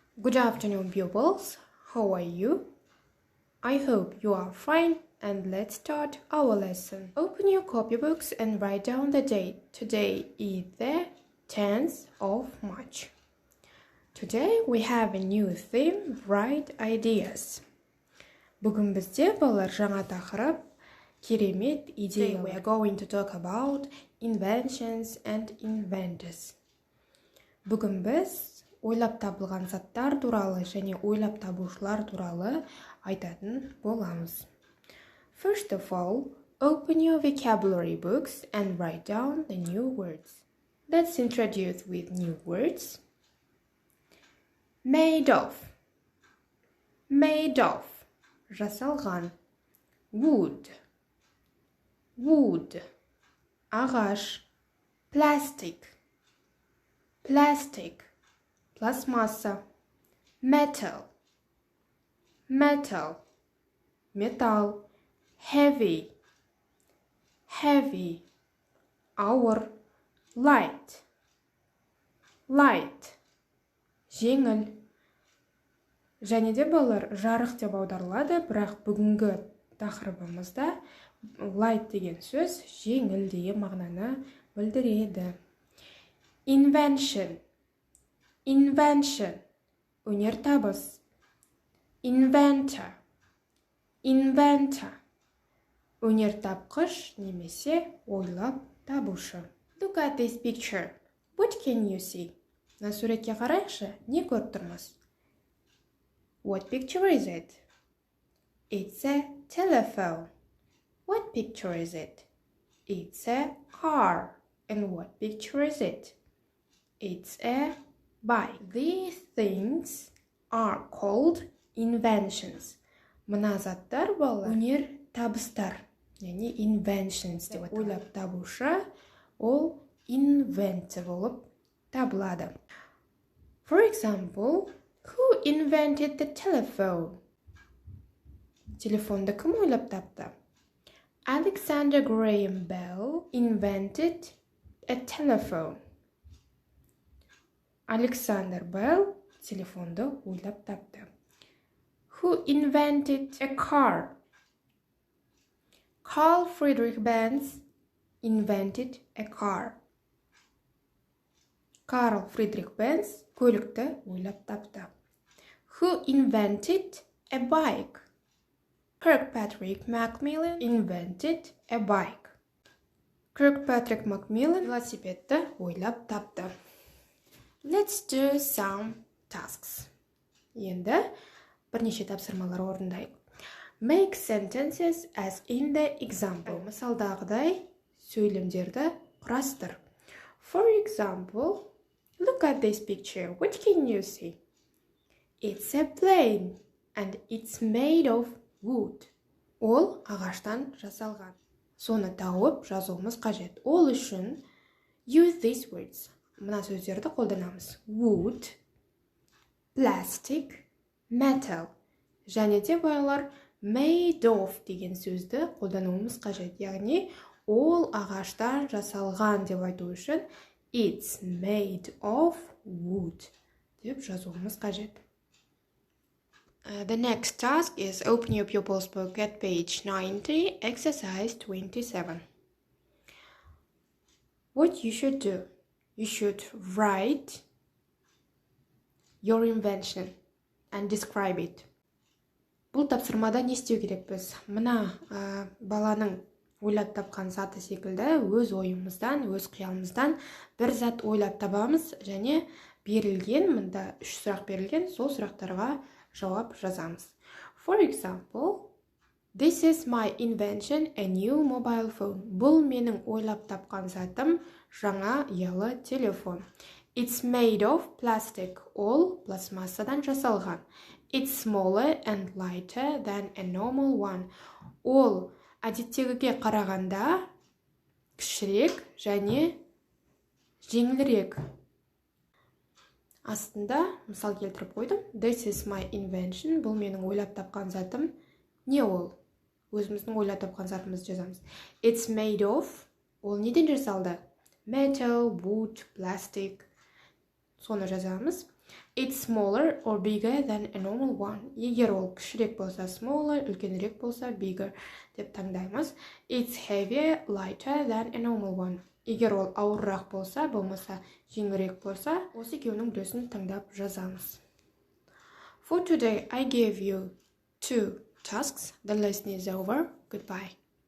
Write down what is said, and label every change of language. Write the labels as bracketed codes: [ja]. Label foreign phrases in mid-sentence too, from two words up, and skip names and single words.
[en] Good afternoon, pupils. How are you? I hope you are fine, and let's start our lesson. Open your copybooks and write down the date. Today is the 10th of March. Today we have a new theme, bright ideas. [kk] Бүгін бізде балалар жаңа тақырып, керемет идея. [en] We are going to talk about inventions and inventors. [kk] Бүгін біз ойлап табылған заттар туралы және ойлап табушылар туралы айтатын боламыз. [en] First of all, open your vocabulary books and write down the new words. Let's introduce with new words. Made of. Made of. Жасалған. Wood. Wood. [kk] Ағаш. Plastic. [en] Plastic. Пластмасса. Metal. Metal. Металл. Heavy. Heavy. Ауыр. Light. Light. [kk] Жеңіл. Және де балалар жарық деп аударылады, бірақ бүгінгі тақырыбымызда light деген сөз жеңіл деген мағынаны білдіреді. [en] Invention. Invention. [kk] Өнертабыс. [en] Inventor. Inventor. [kk] Өнертапқыш немесе ойлап табушы. [en] Look at this picture. What can you see? [kk] На суретке қарайықшы, не көріп тұрмыз? [en] What picture is it? It's a telephone. What picture is it? It's a car. And what picture is it? It's a bike. These things are called inventions. [kk] Мына заттар балалар өнер табыстар, яғни inventions деп аталады. Ойлап табушы ол inventor болып табылады. [en] For example, who invented the telephone? [kk] Телефонды кім ойлап тапты? [en] Alexander Graham Bell invented a telephone. [kk] Alexander Bell телефонды ойлап тапты. [en] Who invented a car? Carl Friedrich Benz invented a car. [kk] Carl Friedrich Benz көлікті ойлап тапты. [en] Who invented a bike? Kirkpatrick Macmillan invented a bike. [kk] Kirkpatrick Macmillan велосипедті ойлап тапты. [en] Let's do some tasks. [kk] Енді бірнеше тапсырмалар орындайық. [en] Make sentences as in the example. [kk] Мысалдағыдай сөйлемдерді құрастыр. [en] For example, look at this picture. What can you see? It's a plane and it's made of wood. [kk] Ол ағаштан жасалған. Соны тауып жазуымыз қажет. Ол үшін [en] use these words. [kk] Мына сөздерді қолданамыз. [en] Wood, plastic, metal. [kk] Және де балалар [en] made of [kk] деген сөзді қолдануымыз қажет. Яғни ол ағаштан жасалған деп айту үшін [en] it's made of wood [kk] деп жазуымыз қажет. [en] The next task is open your pupils book at page 90, exercise 27. What you should do? You should write your invention and describe it. [kk] Бұл тапсырмада не істеу керекпіз? Мына баланың ойлап тапқан заты секілді өз ойымыздан, өз қиялымыздан бір зат ойлап табамыз және берілген, мында 3 сұрақ берілген, сол сұрақтарға жауап жазамыз. [en] For example, this is my invention, a new mobile phone. [kk] Бұл менің ойлап тапқан затым жаңа ұялы телефон. [en] It's made of plastic. [kk] Ол пластмассадан жасалған. [en] It's smaller and lighter than a normal one. [kk] Ол әдеттегіге қарағанда кішірек және жеңілірек. Астында мысал келтіріп қойдым. [en] This is my invention. [kk] Бұл менің ойлап тапқан затым. Не ол? Өзіміздің ойлап тапқан затымызды жазамыз. [en] It's made of. [kk] Ол неден жасалды? [en] Metal, wood, plastic. [kk] Соны жазамыз. [en] It's smaller or bigger than a normal one. [kk] Егер ол кішірек болса smaller, үлкенірек болса bigger деп таңдаймыз. [en] It's heavier, lighter than a normal one. [kk] Егер ол ауыррақ болса, болмаса жеңілірек болса, осы екеуінің біреусін таңдап жазамыз. [en] For today, I gave you 2 tasks. The lesson is over. Goodbye.